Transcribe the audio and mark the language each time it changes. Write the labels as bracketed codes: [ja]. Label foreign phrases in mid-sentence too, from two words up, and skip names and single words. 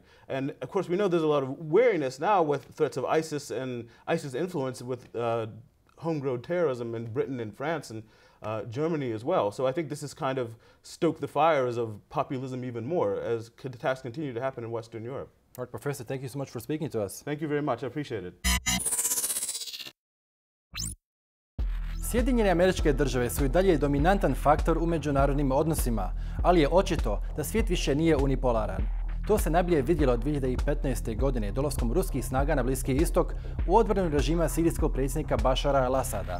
[en] And of course, we know there's a lot of wariness now with threats of ISIS and ISIS influence with homegrown terrorism in Britain and France and Germany as well. So I think this has kind of stoked the fires of populism even more as attacks continue to happen in Western Europe. All right, Professor, thank you so much for speaking to us. Thank you very much. I appreciate it. [bs] Sjedinjene Američke Države su i dalje dominantan faktor u međunarodnim odnosima, ali je očito da svijet više nije unipolaran. To se najbolje vidjelo 2015. godine dolaskom ruskih snaga na Bliski istok u odbranu režima sirijskog predsjednika Bašara al-Asada.